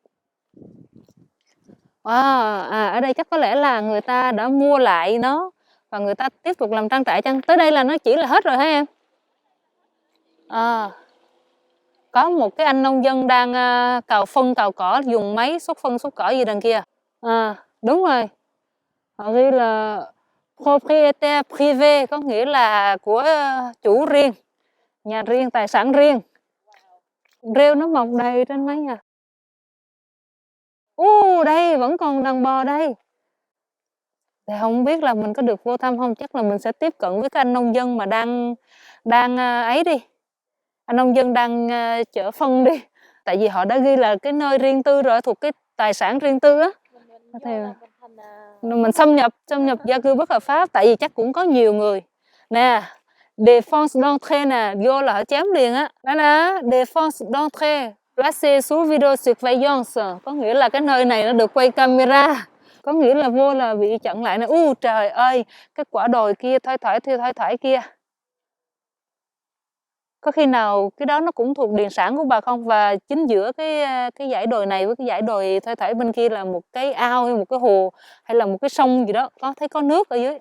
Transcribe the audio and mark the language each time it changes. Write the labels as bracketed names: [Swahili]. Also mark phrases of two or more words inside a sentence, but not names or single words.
[Vietnamese] Ở đây chắc có lẽ là người ta đã mua lại nó và người ta tiếp tục làm trang trại chăng? Tới đây là nó chỉ là hết rồi hả em? Có một cái anh nông dân đang cào phân cào cỏ, dùng máy xúc phân xúc cỏ gì đằng kia. Đúng rồi, họ ghi là [French] propriétaire privé, [Vietnamese] có nghĩa là của chủ riêng, nhà riêng, tài sản riêng. Rêu nó mọc đầy trên mái nhà. Đây vẫn còn đàn bò đây. Thì không biết là mình có được vô thăm không, chắc là mình sẽ tiếp cận với cái anh nông dân mà đang ấy đi. Anh nông dân đang chở phân đi. Tại vì họ đã ghi là cái nơi riêng tư rồi, thuộc cái tài sản riêng tư á. Thì mình xâm nhập gia cư bất hợp pháp, tại vì chắc cũng có nhiều người. Nè, [French] défense d'entrée [Vietnamese] nè, vô là họ chém liền á. Đó nè, [French] défense d'entrée, placé sous video surveillance, [Vietnamese] có nghĩa là cái nơi này nó được quay camera. Có nghĩa là vô là bị chặn lại nè. Trời ơi, cái quả đồi kia thoai thoải kia. Có khi nào cái đó nó cũng thuộc điền sản của bà không? Và chính giữa cái dãy đồi này với cái dãy đồi thoai thoải bên kia là một cái ao hay một cái hồ hay là một cái sông gì đó, thấy có nước ở dưới.